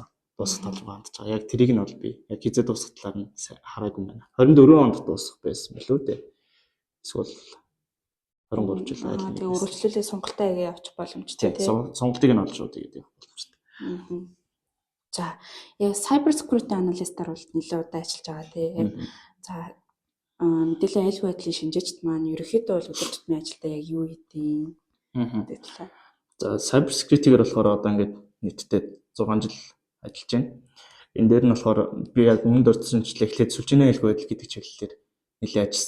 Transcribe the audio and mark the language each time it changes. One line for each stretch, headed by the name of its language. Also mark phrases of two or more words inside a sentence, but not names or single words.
Mongolian: Дуусах талбай хандж байгаа. Яг тэрийг нь бол би яг хизээ дуусах талаар нь хараагүй байна. 24 онд дуусах байсан билүү дээ. Эсвэл 23 жил айлын. Тэгээ өргөжлөлөө сонголтоо хийгээ явчих боломжтой тийм. Сонголтыг нь олж шууд хийгээд явах боломжтой. За, яг
English: cyber security analyst-
Mongolian: аар бол нэлээд удаа ажиллаж байгаа тийм. За, мэдээллийн аюулгүй байдлын шинжээчд маань ерөнхийдөө бол өдөр тутмын ажилдаа яг юу хийдэг вэ? За,
English: cyber security-
Mongolian: гээр болохоор одоо ингээд нийтдээ 6 жил ажиллаж байна. Энэ дээр нь болохоор би яг өмнө дурдсанчлаа эхлээд сүлжээний аюулгүй байдал гэдэг чиглэлээр нэлээд ажилласан.